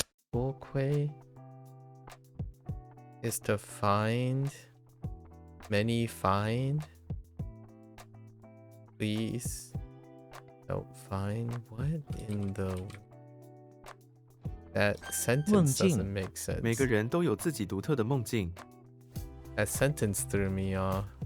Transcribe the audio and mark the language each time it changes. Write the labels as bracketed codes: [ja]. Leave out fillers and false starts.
[en] 多亏 is to find. Many find. Please. Don't find. What in the... That sentence doesn't make sense. [zh] 每个人都有自己独特的梦境。 [en] That sentence threw me off.